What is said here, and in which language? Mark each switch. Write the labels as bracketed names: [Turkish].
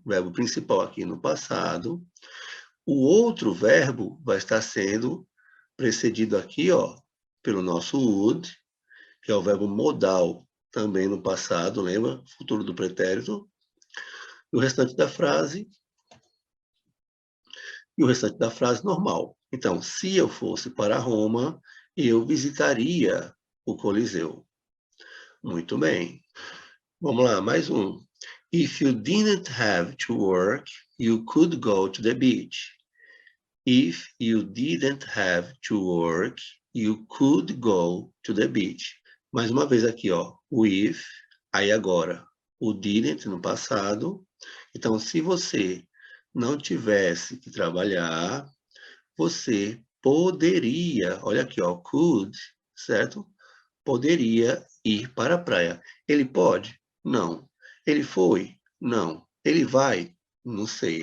[Portuguese] O verbo principal aqui no passado. O outro verbo vai estar sendo precedido aqui, ó, pelo nosso would, que é o verbo modal, também no passado, lembra? Futuro do pretérito. E o restante da frase normal. Então, se eu fosse para Roma, eu visitaria o Coliseu. Muito bem. Vamos lá, mais um. [English] If you didn't have to work, you could go to the beach. If you didn't have to work, you could go to the beach. [Portuguese] Mais uma vez aqui, ó, o if, aí agora, o didn't no passado. Então, se você não tivesse que trabalhar, você poderia, olha aqui, ó, could, certo? Poderia ir para a praia. Ele pode? Não. Ele foi? Não. Ele vai? Não sei.